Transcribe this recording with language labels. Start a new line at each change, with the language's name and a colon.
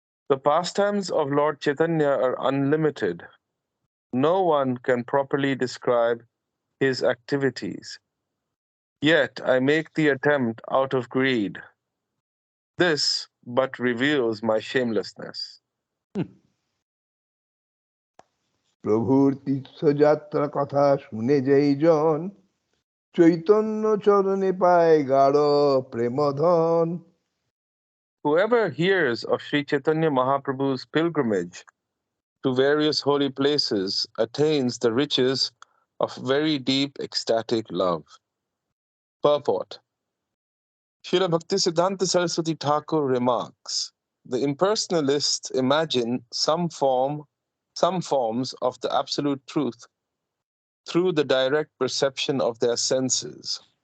English: The pastimes of Lord Chaitanya are unlimited. No one can properly describe his activities. Yet I make the attempt out of greed. This but reveals my shamelessness.
Bangla: প্রভুর তীর্থযাত্রা কথা শুনে যেই জন চৈতন্য চরণে পায় গাঢ় প্রেমধন.
English: Whoever hears of Sri Chaitanya Mahaprabhu's pilgrimage to various holy places attains the riches of very deep ecstatic love. Purport. Srila Bhakti Siddhanta Saraswati Thakur remarks, the impersonalists imagine some forms of the absolute truth through the direct perception of their senses.